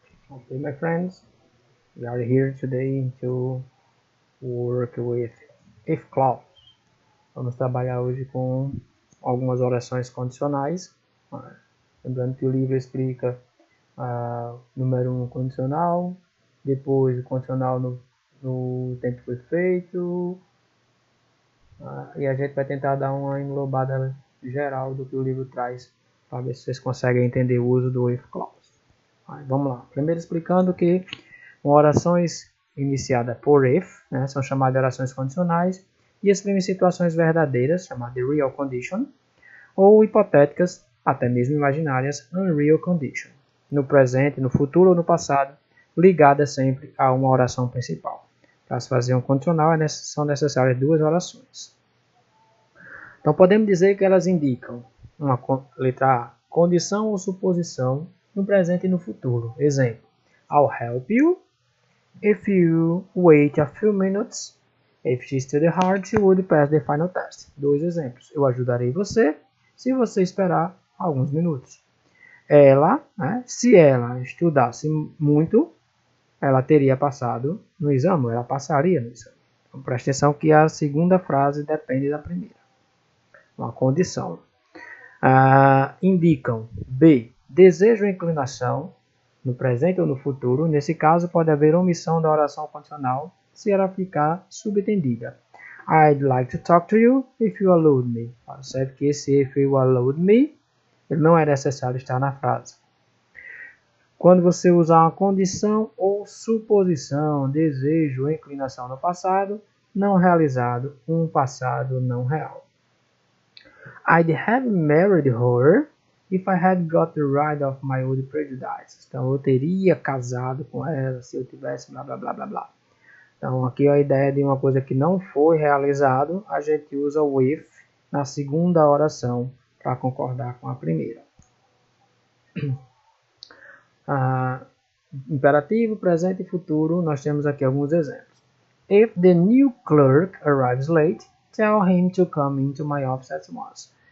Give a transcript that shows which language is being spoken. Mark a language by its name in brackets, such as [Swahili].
[English] Okay, my friends, we are here today to work with if clause. [Portuguese] Vamos trabalhar hoje com algumas orações condicionais. Lembrando que o livro explica número 1 condicional, depois o condicional no tempo perfeito, e a gente vai tentar dar uma englobada geral do que o livro traz, para ver se vocês conseguem entender o uso do if clause. Vamos lá. Primeiro explicando que orações iniciadas por if, são chamadas de orações condicionais e exprimem situações verdadeiras, chamadas de real condition, ou hipotéticas, até mesmo imaginárias, unreal condition, no presente, no futuro ou no passado, ligadas sempre a uma oração principal. Para se fazer um condicional, são necessárias duas orações. Então, podemos dizer que elas indicam uma letra A, condição ou suposição no presente e no futuro. Exemplo, [English] I'll help you if you wait a few minutes. If she studied hard, she would pass the final test. [Portuguese] Dois exemplos. Eu ajudarei você se você esperar alguns minutos. Ela, se ela estudasse muito, ela teria passado no exame, ela passaria no exame. Então, preste atenção que a segunda frase depende da primeira. Uma condição. Indicam B, desejo ou inclinação, no presente ou no futuro. Nesse caso, pode haver omissão da oração condicional se ela ficar subentendida. [English] I'd like to talk to you if you allow me. [Portuguese] Percebe que esse [English] if you allow me, [Portuguese] ele não é necessário estar na frase. Quando você usar uma condição ou suposição, desejo ou inclinação no passado, não realizado, um passado não real. [English] I'd have married her if I had got rid of my old prejudices. [Portuguese] Então, eu teria casado com ela se eu tivesse blá blá blá blá blá. Então, aqui a ideia de uma coisa que não foi realizado, a gente usa o if na segunda oração para concordar com a primeira. Imperativo, presente e futuro, nós temos aqui alguns exemplos. [English] If the new clerk arrives late, tell him to come into my office at once.